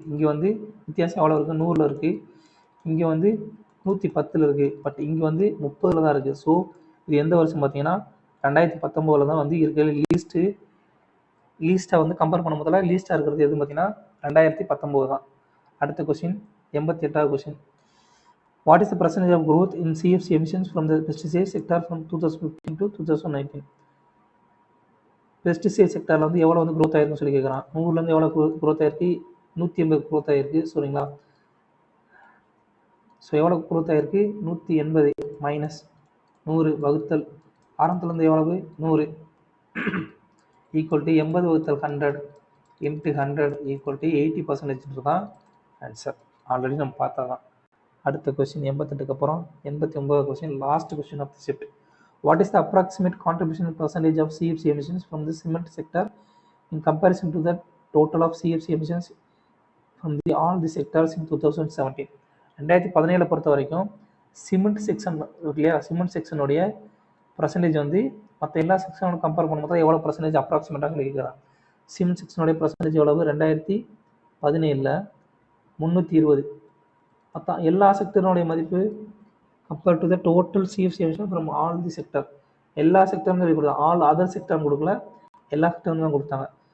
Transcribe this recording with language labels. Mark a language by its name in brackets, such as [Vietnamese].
[Tamil] இங்கே வந்து வித்தியாசம் எவ்வளோ இருக்குது 100ல் இருக்குது. இங்கே வந்து 110ல் இருக்குது. பட் இங்கே வந்து 30ல் தான் இருக்குது. ஸோ இது எந்த வருஷம் பார்த்தீங்கன்னா 2019 தான் வந்து இருக்கிற லீஸ்ட்டாக வந்து கம்பேர் பண்ண முதல்ல லீஸ்ட்டாக இருக்கிறது எதுன்னு பார்த்தீங்கன்னா 2019 தான். அடுத்த question 88வது question. [English] What is the percentage of growth in CFC emissions from the pesticide sector from 2015 to 2019? [Tamil] Pesticide செக்டரில் வந்து எவ்வளோ வந்து க்ரோத் ஆயிருக்குன்னு சொல்லி கேட்குறான். 100லேருந்து எவ்வளோ க்ரோத் ஆயிருக்கு 180 க்ரோத் ஆயிருக்கு சரிங்களா. ஸோ எவ்வளோ க்ரோத் ஆயிருக்கு 180 மைனஸ் 100 வகுத்தல் ஆரம்பத்துலேருந்து எவ்வளவு 100 ஈக்குவல் டு 80 வகுத்தல் 100 இன்ட்டு 100 ஈக்குவல் டு 80% தான் ஆன்சர். ஆல்ரெடி நம்ம பார்த்தா தான். அடுத்த கொஸ்டின் 88க்கு அப்புறம் 89வது question, last question of the shift. [English] What is the approximate contribution percentage of CFC emissions from the cement sector in comparison to the total of CFC emissions from all the sectors in 2017? [Tamil] 2017 பொறுத்த வரைக்கும் cement section இல்லையா, cement செக்ஷனுடைய percentage வந்து மற்ற எல்லா செக்ஷனோட compare பண்ணும்போது எவ்வளோ percentage அப்ராக்சிமேட்டாக கேட்குறான். சிமெண்ட் செக்ஷனுடைய பர்சன்டேஜ் எவ்வளவு 2017 320. மற்ற எல்லா செக்டருடைய மதிப்பு [English] compare to the total CFC emission from all the sector, [Tamil] எல்லா செக்டரும் சொல்லி கொடுத்தா ஆல் அதர் செக்டரும் கொடுக்கல, எல்லா செக்டரும் தான் கொடுத்தாங்க.